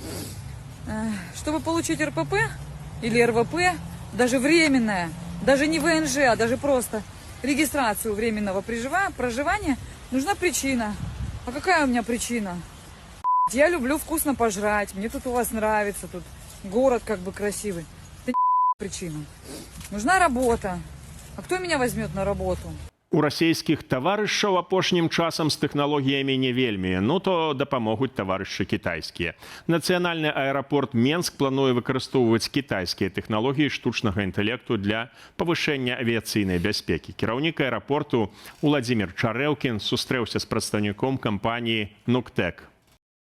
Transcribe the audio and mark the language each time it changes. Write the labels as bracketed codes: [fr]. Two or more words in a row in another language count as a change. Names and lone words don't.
[ru] Чтобы получить РПП или РВП, даже временное, даже не ВНЖ, а даже просто регистрацию временного проживания, нужна причина. А какая у меня причина? Я люблю вкусно пожрать, мне тут у вас нравится, тут город как бы красивый. Это причина. Нужна работа. А кто меня возьмет на работу? [be] У расійскіх таварышаў апошнім часам з тэхналогіямі не вельмі, ну то дапамогуць таварышы кітайскія. Нацыянальны аэрапорт Менск плануе выкарыстоўваць кітайскія тэхналогіі штучнага інтэлекту для павышэння авіяцыйнай бяспекі. Кіраўнік аэрапорту Уладзімір Чарэўкін сустрэўся з прадстаўніком кампаніі «Нуктек».